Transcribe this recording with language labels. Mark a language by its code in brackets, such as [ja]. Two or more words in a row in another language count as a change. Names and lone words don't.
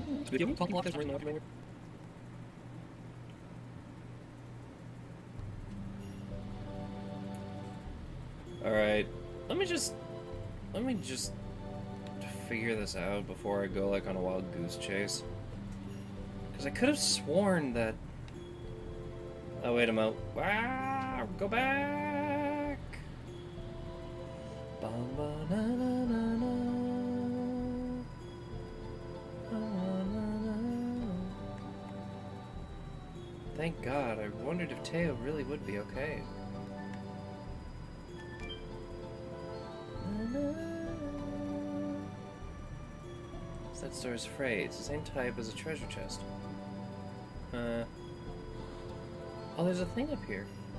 [en] Alright, let me just figure this out before I go like on a wild goose chase. Because I could have sworn that... Oh, wait a minute. Wow, go back! Bum, ba, na, na, na, na. Na, na, na, na. Thank God, I wondered if Teo really would be okay. That store is frayed. It's the same type as a treasure chest. Oh, there's a thing up here.